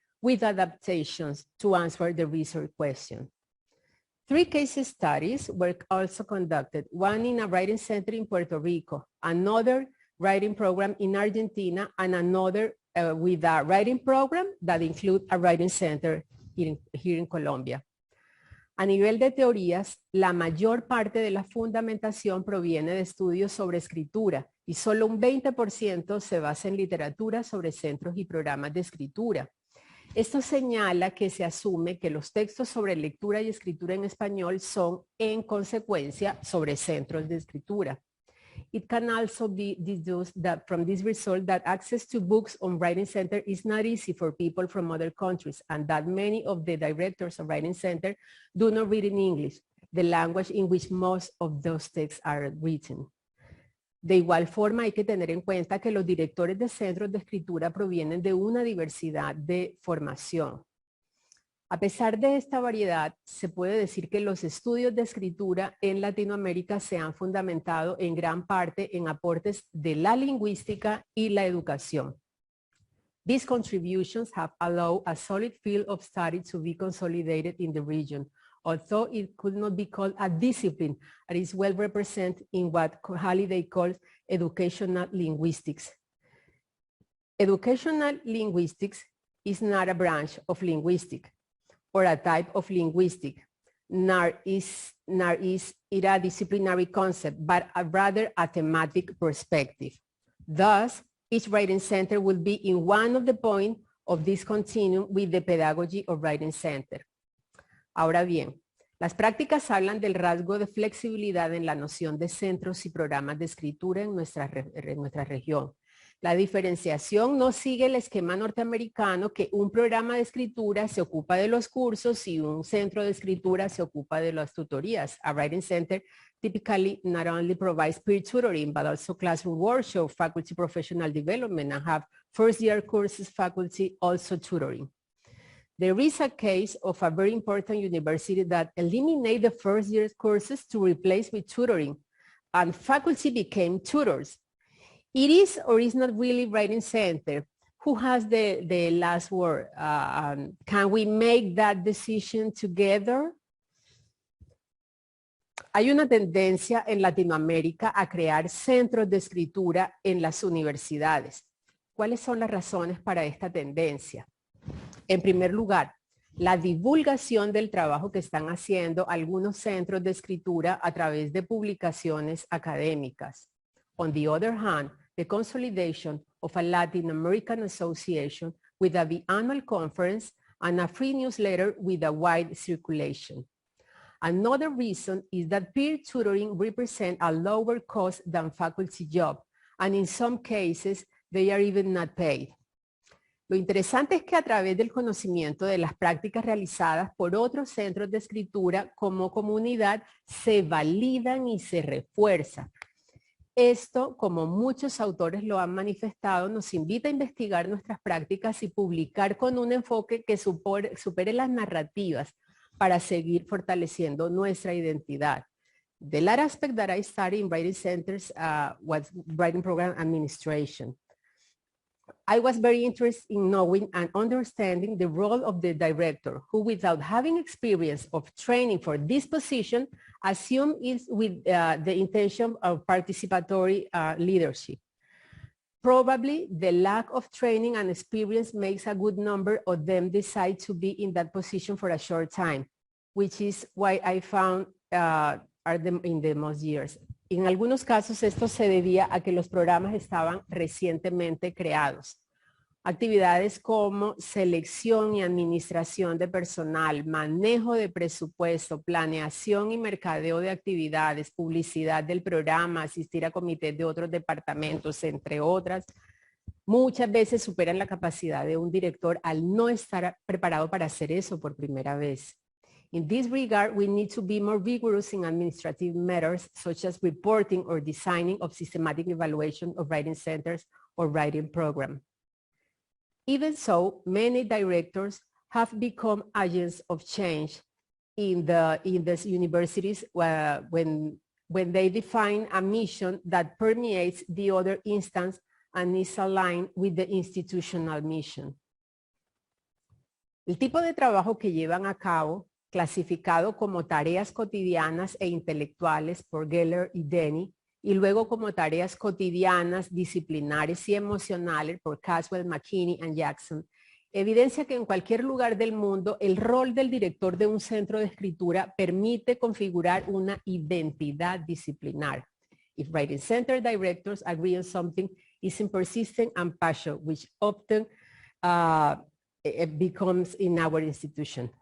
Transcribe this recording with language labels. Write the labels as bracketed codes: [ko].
[en] with adaptations to answer the research question. 3 case studies were also conducted, one in a writing center in Puerto Rico, another writing program in Argentina, and another with a writing program that include a writing center here in Colombia. [es] A nivel de teorías, la mayor parte de la fundamentación proviene de estudios sobre escritura y solo un 20% se basa en literatura sobre centros y programas de escritura. Esto señala que se asume que los textos sobre lectura y escritura en español son, en consecuencia, sobre centros de escritura. [en] It can also be deduced that from this result that access to books on Writing Center is not easy for people from other countries, and that many of the directors of Writing Center do not read in English, the language in which most of those texts are written. [es] De igual forma, hay que tener en cuenta que los directores de centros de escritura provienen de una diversidad de formación. A pesar de esta variedad, se puede decir que los estudios de escritura en Latinoamérica se han fundamentado en gran parte en aportes de la lingüística y la educación. [en] These contributions have allowed a solid field of study to be consolidated in the region, although it could not be called a discipline, it is well represented in what Halliday calls educational linguistics. Educational linguistics is not a branch of linguistics or a type of linguistics, nor is it a disciplinary concept, but rather a thematic perspective. Thus, each writing center will be in one of the points of this continuum with the pedagogy of writing center. [es] Ahora bien, las prácticas hablan del rasgo de flexibilidad en la noción de centros y programas de escritura en nuestra región. La diferenciación no sigue el esquema norteamericano que un programa de escritura se ocupa de los cursos y un centro de escritura se ocupa de las tutorías. [en] A writing center typically not only provides peer tutoring, but also classroom workshops, faculty professional development, and have first-year courses faculty also tutoring. There is a case of a very important university that eliminated the first-year courses to replace with tutoring, and faculty became tutors. It is or is not really writing center. Who has the last word? Can we make that decision together? [es] Hay una tendencia en Latinoamérica a crear centros de escritura en las universidades. ¿Cuáles son las razones para esta tendencia? En primer lugar, la divulgación del trabajo que están haciendo algunos centros de escritura a través de publicaciones académicas. [en] On the other hand, the consolidation of a Latin American association with a biannual conference and a free newsletter with a wide circulation. Another reason is that peer tutoring represents a lower cost than faculty job, and in some cases, they are even not paid. [es] Lo interesante es que a través del conocimiento de las prácticas realizadas por otros centros de escritura como comunidad se validan y se refuerzan. Esto, como muchos autores lo han manifestado, nos invita a investigar nuestras prácticas y publicar con un enfoque que supere las narrativas para seguir fortaleciendo nuestra identidad. [en] The last aspect that I studied in writing centers was writing program administration. I was very interested in knowing and understanding the role of the director, who without having experience of training for this position, assumed it with the intention of participatory leadership. Probably the lack of training and experience makes a good number of them decide to be in that position for a short time, which is why I found in the most years. [es] En algunos casos esto se debía a que los programas estaban recientemente creados. Actividades como selección y administración de personal, manejo de presupuesto, planeación y mercadeo de actividades, publicidad del programa, asistir a comités de otros departamentos, entre otras, muchas veces superan la capacidad de un director al no estar preparado para hacer eso por primera vez. [en] In this regard, we need to be more rigorous in administrative matters, such as reporting or designing of systematic evaluation of writing centers or writing program. Even so, many directors have become agents of change in the universities when they define a mission that permeates the other instance and is aligned with the institutional mission. [es] El tipo de trabajo que llevan a cabo, clasificado como tareas cotidianas e intelectuales por Geller y Denny, y luego como tareas cotidianas, disciplinares y emocionales por Caswell, McKinney y Jackson, evidencia que en cualquier lugar del mundo el rol del director de un centro de escritura permite configurar una identidad disciplinar. [en] If writing center directors agree on something, isn't persistent and passion, which often it becomes in our institution.